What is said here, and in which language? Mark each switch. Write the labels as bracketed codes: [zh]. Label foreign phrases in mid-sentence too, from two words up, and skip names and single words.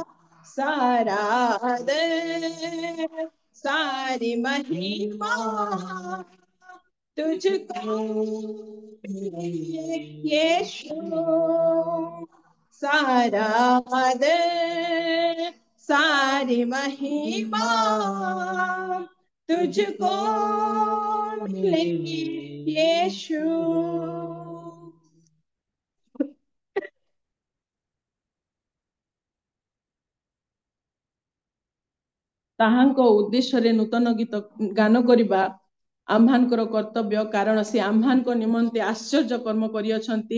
[hi] सारा आदर सारी महिमा तुझको मिले यीशु। सारा आदर सारी महिमा तुझको मिले यीशु। [or] ତାହାଙ୍କ ଉଦ୍ଦେଶ୍ୟରେ ନୂତନ ଗୀତ ଗାନ କରିବା ଆମ୍ଭମାନଙ୍କର କର୍ତ୍ତବ୍ୟ, କାରଣ ସେ ଆମ୍ଭମାନଙ୍କ ନିମନ୍ତେ ଆଶ୍ଚର୍ଯ୍ୟ କର୍ମ କରିଅଛନ୍ତି।